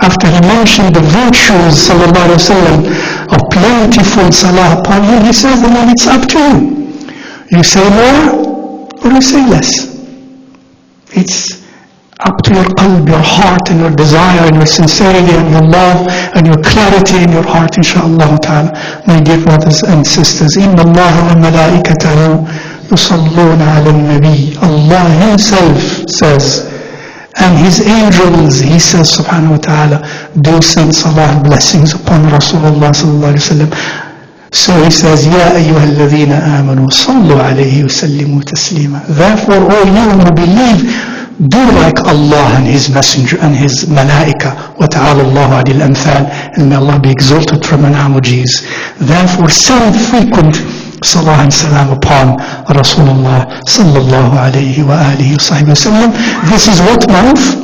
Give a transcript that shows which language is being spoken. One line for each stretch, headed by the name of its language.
English: After he mentioned the virtues, sallallahu alayhi wa sallam, of plentiful salah upon him, he says, then it's up to you. You say more or you say less. It's up to your qalb, your heart and your desire and your sincerity and your love and your clarity in your heart, inshaAllah ta'ala. My dear brothers and sisters,
Arabic: إِنَّ اللَّهَ وَمَلَائِكَتَهُ يُصَلُّونَ عَلَى النَّبِيِّ.
English: Allah himself says, and his angels, he says subhanahu wa ta'ala, do send salah and blessings upon Rasulullah sallallahu alayhi wa sallam. So he says,
Arabic: يَا أَيُّهَا الَّذِينَ آمَنُوا صَلُّوا عَلَيْهِ وَسَلِّمُوا تَسْلِيمًا.
English: Therefore, all you who believe, do like Allah and his messenger and his malaika.
Arabic: وَتَعَالَى اللَّهُ عَلِي الْأَمْثَالِ.
English: And may Allah be exalted from analogies. Therefore, send frequent salah and salam upon Rasulullah sallallahu alayhi wa alihi wa sallam. This is what month?